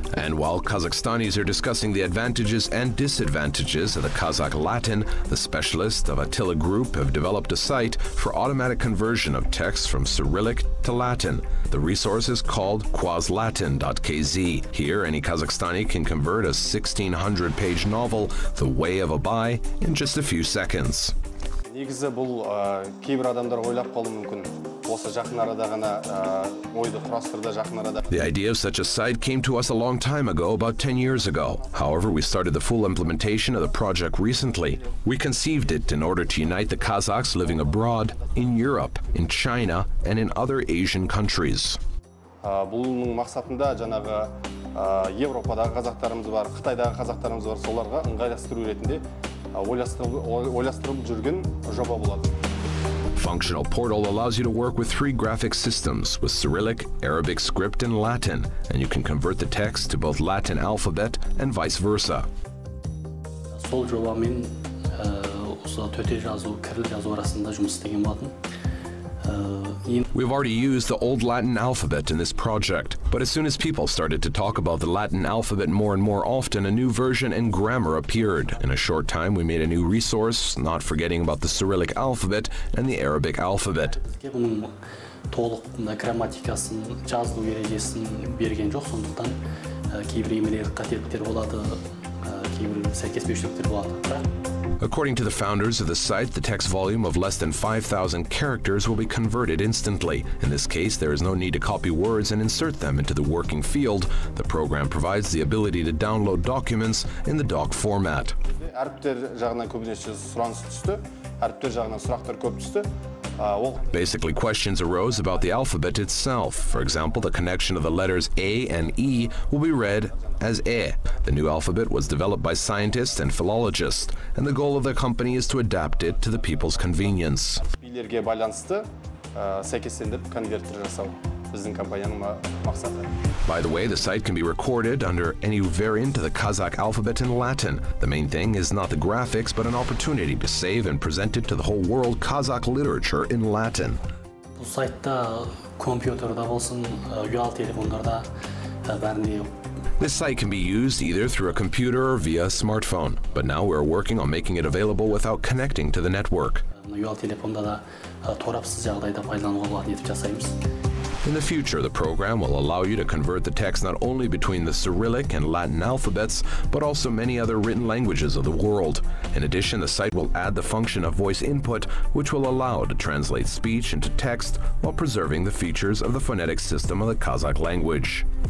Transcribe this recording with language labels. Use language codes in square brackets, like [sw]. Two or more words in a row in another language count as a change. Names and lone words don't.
[en] And while Kazakhstanis are discussing the advantages and disadvantages of the Kazakh Latin, the specialists of Attila Group have developed a site for automatic conversion of text from Cyrillic to Latin. The resource is called quazlatin.kz. Here, any Kazakhstani can convert a 1,600-page novel, The Way of a Bai, in just a few seconds. [kk] Негізі бұл кейбір адамдар ойлап қалуы мүмкін. Осы жақын арада ғана ойды құрастырды, жақын арада. [en] The idea of such a site came to us a long time ago, about 10 years ago. However, we started the full implementation of the project recently. We conceived it in order to unite the Kazakhs living abroad, in Europe, in China, and in other Asian countries. [kk] Бұның мақсатында жаңағы Европадағы қазақтарымыз бар, Қытайдағы қазақтарымыз бар, соларға ыңғайластыру ретінде ойластырылып жүрген жоба болады. [en] Functional Portal allows you to work with 3 graphic systems with Cyrillic, Arabic script, and Latin, and you can convert the text to both Latin alphabet and vice versa. [kk] Сол жобамен осы төте жазу, кіріл жазу арасында жұмыс істеген болатын. [en] We've already used the old Latin alphabet in this project, but as soon as people started to talk about the Latin alphabet more and more often, a new version and grammar appeared. In a short time, we made a new resource, not forgetting about the Cyrillic alphabet and the Arabic alphabet. [kk] Толық грамматикасын, жазылу ережесін берген жоқ, сондықтан кейбір емелер қателіктер болады, кейбір сәйкеспеушіліктер болады. [en] According to the founders of the site, the text volume of less than 5,000 characters will be converted instantly. In this case, there is no need to copy words and insert them into the working field. The program provides the ability to download documents in the doc format. [kk] Әріптер жағынан көбінесе сұраныс түсті, әріптер жағынан сұрақтар көп түсті. [en] Basically, questions arose about the alphabet itself. For example, the connection of the letters A and E will be read as E. The new alphabet was developed by scientists and philologists, and the goal of the company is to adapt it to the people's convenience. [kk] Билерге байланысты сәйкестендіріп конвертер жасау біздің компанияның мақсаты. [en] By the way, the site can be recorded under any variant of the Kazakh alphabet in Latin. The main thing is not the graphics, but an opportunity to save and present it to the whole world Kazakh literature in Latin. [kk] Бұл сайтта компьютерда болсын, ұялы телефондарда бәрінде. [en] This site can be used either through a computer or via a smartphone, but now we're working on making it available without connecting to the network. [kk] Ұялы телефонда да торапсыз жағдайда пайдалануға болады етіп жасаймыз. [en] In the future, the program will allow you to convert the text not only between the Cyrillic and Latin alphabets, but also many other written languages of the world. In addition, the site will add the function of voice input, which will allow to translate speech into text while preserving the features of the phonetic system of the Kazakh language.